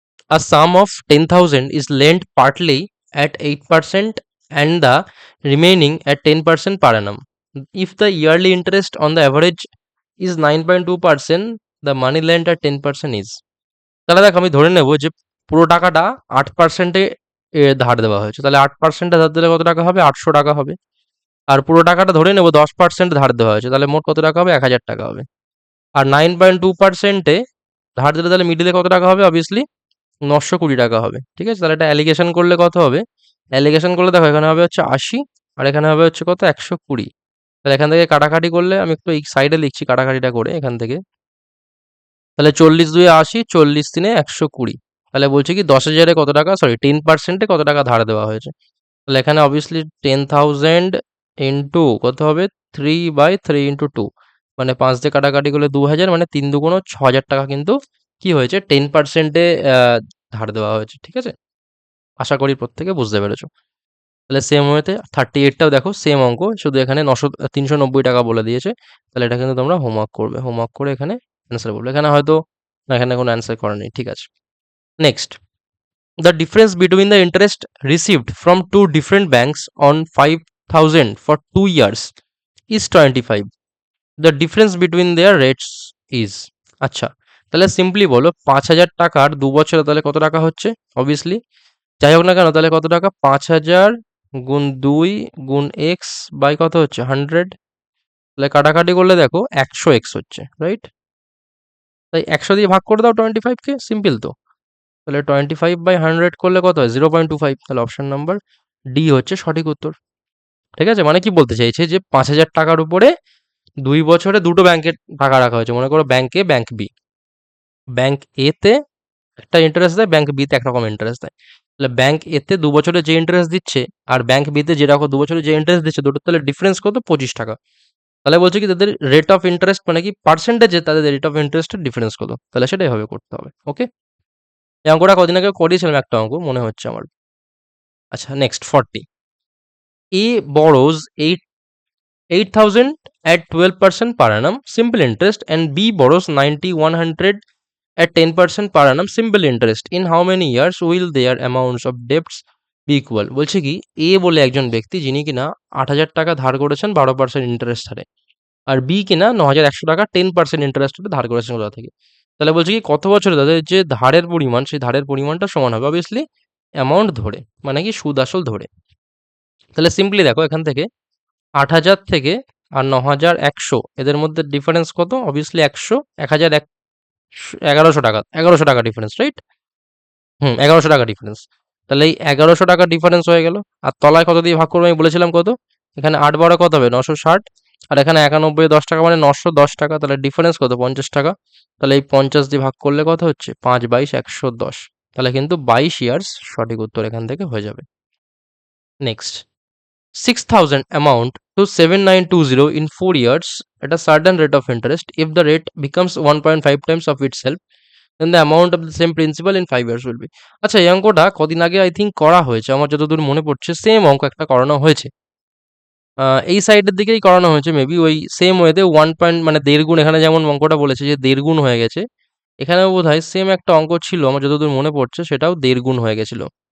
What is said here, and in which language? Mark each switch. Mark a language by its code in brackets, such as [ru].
[en] A sum of 10,000 is lent partly at 8% and the remaining at 10% per annum. If the yearly interest on the average is 9.2%, the money lent at 10% is। [bn] তাহলে দেখো আমি ধরে নেব যে পুরো টাকাটা 8%-এ ধার দেওয়া হয়েছে, তাহলে 8%-এ ধার দিলে কত টাকা হবে, 800 টাকা হবে। আর পুরো টাকাটা ধরে নেব 10% ধার দেওয়া হয়েছে, তাহলে মোট কত টাকা হবে, 1000 টাকা হবে। আর 9.2%-এ ধার দিলে তাহলে মিডিলে কত টাকা হবে, অবভিয়াসলি 920 টাকা হবে, ঠিক আছে। তাহলে এটা অ্যালিগেশন করলে কত হবে, অ্যালিগেশন করলে দেখো এখানে হবে হচ্ছে 80 আর এখানে হবে হচ্ছে কত, 120। তাহলে এখান থেকে কাটাকাটি করলে আমি একটু এই সাইডে লিখছি কাটাকাটিটা করে এখান থেকে, তাহলে 40 2 80, 40 3 120। তাহলে বলছে কি 10,000-এ কত টাকা, সরি 10%-এ কত টাকা ধার দেওয়া হয়েছে। তাহলে এখানে অবভিয়াসলি 10,000 ইন্টু কত হবে, 3/3 ইন্টু 2, মানে 5 দিয়ে কাটাকাটি করলে 2000, মানে 3 দুগুণ 6,000 টাকা কিন্তু কি হয়েছে 10%-এ ধার দেওয়া হয়েছে, ঠিক আছে। আশা করি প্রত্যেকে বুঝতে পেরেছো। তাহলে সেম ওয়েতে 38টাও দেখো সেম অঙ্ক, শুধু এখানে 390 টাকা বলে দিয়েছে। তাহলে এটা কিন্তু তোমরা হোমওয়ার্ক করবে, হোমওয়ার্ক করে এখানে অ্যান্সার বলবে। এখানে হয়তো এখানে কোনো অ্যান্সার করা নেই, ঠিক আছে। [en] Next, the difference between the interest received from two different banks on 5,000 for 2 years is 25. The difference between their rates is, [bn] আচ্ছা, তাহলে সিম্পলি বলো 5,000 টাকার 2 বছরে তাহলে কত টাকা হচ্ছে, অবভিয়াসলি যাই হোক না কেন তাহলে কত টাকা, 5,000 গুণ 2 গুণ এক্স বাই কত হচ্ছে 100, তাহলে কাটাকাটি করলে দেখো 100 এক্স হচ্ছে, রাইট? তাই 100 দিয়ে ভাগ করে দাও 25কে, সিম্পল তো। তাহলে 25/100 করলে কত হয়, 0.25। তাহলে অপশন নাম্বার ডি হচ্ছে সঠিক উত্তর। ঠিক আছে, মানে কি বলতে চাইছে যে 5,000 টাকার উপরে 2 বছরে দুটো ব্যাংকের টাকা রাখা হয়েছে, মনে করো ব্যাংক এ ব্যাংক বি। ব্যাংক এ তে একটা ইন্টারেস্ট দেয়, ব্যাংক বি তে একরকম ইন্টারেস্ট দেয়। তাহলে ব্যাংক এ তে 2 বছরে যে ইন্টারেস্ট দিচ্ছে আর ব্যাংক বি তে যেরকম 2 বছরে যে ইন্টারেস্ট দিচ্ছে, দুটোর তাহলে ডিফারেন্স কত, 25 টাকা। তাহলে বলছে কি তাদের রেট অফ ইন্টারেস্ট মানে কি পার্সেন্টেজে তাদের রেট অফ ইন্টারেস্টের ডিফারেন্স কত, তাহলে সেটাই হবে করতে হবে। ওকে, এই অঙ্কটা কদিন আগে করিয়েছিলাম একটা অঙ্ক মনে হচ্ছে আমার। [en] আচ্ছা, next 40, A borrows 8,000 at 12% per annum simple interest and B borrows 90,100 at 10% per annum simple interest. In how many years will their amounts of debts be equal? [bn] বলছে কি এ বলে একজন ব্যক্তি যিনি কিনা 8,000 টাকা ধার করেছেন 12% ইন্টারেস্ট হারে, আর বি কিনা 9,100 টাকা 10% ইন্টারেস্ট হারে ধার করেছেন কোথা থেকে। তাহলে বলছে কি কত বছরে তাদের যে ধারের পরিমাণ সেই ধারের পরিমাণটা সমান হবে, অবভিয়াসলি অ্যামাউন্ট ধরে, মানে কি সুদ আসল ধরে। তাহলে সিম্পলি দেখো এখান থেকে 8,000 থেকে আর 9,100 এদের মধ্যে ডিফারেন্স কত, অবভিয়াসলি 100, 1,000, 1,100 টাকা, 1,100 টাকা ডিফারেন্স, রাইট? 1,100 টাকা ডিফারেন্স। তাহলে এই 1,100 টাকা ডিফারেন্স হয়ে গেল। আর তলায় কত দিয়ে ভাগ করবো আমি বলেছিলাম কত, এখানে 8 12 কত হবে 960, আর এখানে 91 10 টাকা মানে 910 টাকা, তাহলে ডিফারেন্স কত 50 টাকা। তাহলে এই 50 দিয়ে ভাগ করলে কত হচ্ছে 5/22 110, তাহলে কিন্তু 22 ইয়ার্স সঠিক উত্তর এখান থেকে হয়ে যাবে। [en] Next, 6,000 amount to 7,920 in 4 years at a certain rate of interest. If the rate becomes 1.5 times of itself, then the amount of the same principal in 5 years will be. [bn] আচ্ছা, এই অঙ্কটা কদিন আগে আই থিঙ্ক করা হয়েছে, আমার যতদূর মনে পড়ছে সেম অঙ্ক একটা করানো হয়েছে। এই সাইডের দিকেই করানো হয়েছে মেবি, ওই সেম ওয়েতে 1 মানে 1.5 গুণ, এখানে যেমন অঙ্কটা বলেছে যে 1.5 গুণ হয়ে গেছে, এখানেও বোধহয় সেম একটা অঙ্ক ছিল আমার যতদূর মনে পড়ছে, সেটাও 1.5 গুণ হয়ে গেছিল।